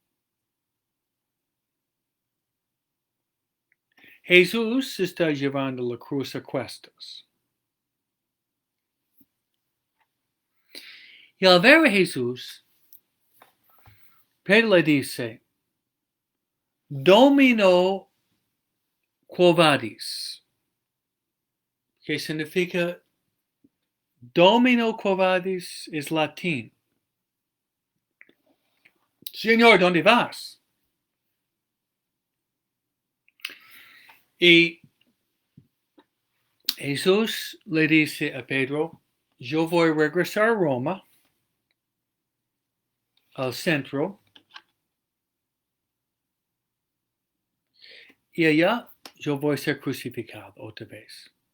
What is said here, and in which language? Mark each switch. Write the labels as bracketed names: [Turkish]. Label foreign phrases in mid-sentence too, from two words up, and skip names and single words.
[Spanish] Jesús está llevando la cruz a cuestas. Y al ver a Jesús, Pedro le dice, [Latin] Domino quo vadis, [Spanish] que significa [Latin] Domino quo vadis [Spanish] es latín. Señor, ¿dónde vas? Y Jesús le dice a Pedro, yo voy a regresar a Roma, al centro, y allá yo voy a ser crucificado otra vez.